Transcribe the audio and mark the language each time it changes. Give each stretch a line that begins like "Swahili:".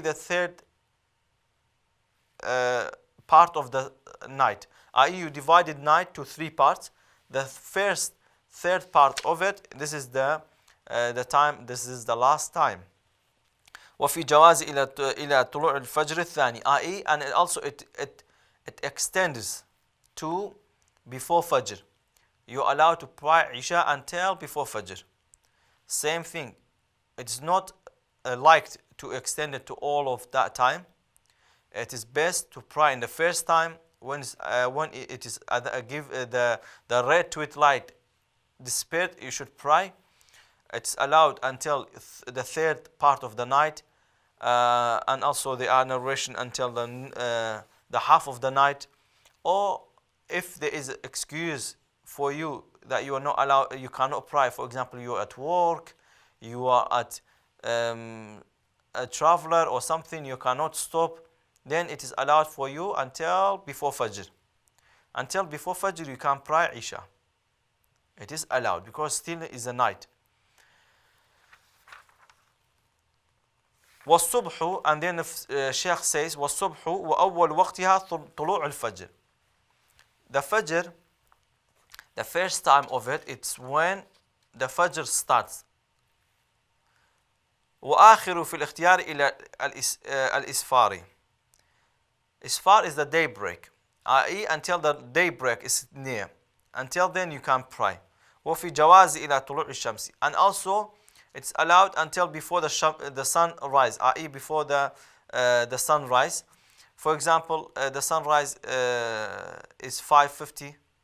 English: the third part of the night, i.e. you divided night to three parts. The third part of it, this is the time, this is the last time.
Arabic: وفي جواز إلى طلوع الفجر الثاني, i.e.
English: and also it extends to before Fajr. You're allowed to pray Isha until before Fajr. Same thing. It's not liked to extend it to all of that time. It is best to pray in the first time when it is the red twilight disappeared. You should pray. It's allowed until the third part of the night, and also there are narration until the half of the night. Or if there is an excuse for you that you are not allowed, you cannot pray. For example, you are at work, you are at a traveler or something, you cannot stop. Then it is allowed for you until before Fajr. Until before Fajr you can pray Isha. It is allowed because still is a night.
Arabic: والصبح,
English: and then the Sheikh says
Arabic: والصبح وأول وقتها طلوع الفجر.
English: The Fajr, the first time of it, it's when the Fajr starts.
Arabic: وآخر في الاختيار إلى الإسفار.
English: Isfar is the daybreak, i.e. until the daybreak is near. Until then you can pray.
Arabic: وفي جواز إلى طلوع الشمس,
English: and also it's allowed until before the sun rise, i.e. before the the sunrise. For example, the sunrise is 5:50.